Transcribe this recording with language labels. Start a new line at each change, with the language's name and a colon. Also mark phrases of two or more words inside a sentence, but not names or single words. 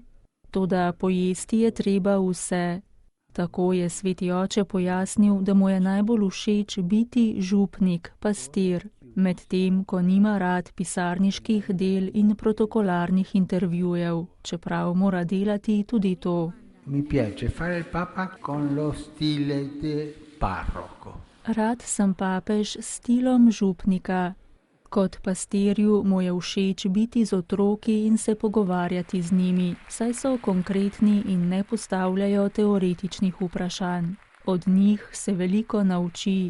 Slovenian: Toda pojesti je treba vse. Tako je sveti oče pojasnil, da mu je najbolj všeč biti župnik, pastir, medtem ko nima rad pisarniških del in protokolarnih intervjujev, čeprav mora delati tudi to.
Italian: Mi piace fare il papa con lo stile de parroco.
Slovenian: Rad sem papež s stilom župnika. Kot pastirju mu je všeč biti z otroki in se pogovarjati z njimi, saj so konkretni in ne postavljajo teoretičnih vprašanj. Od njih se veliko nauči.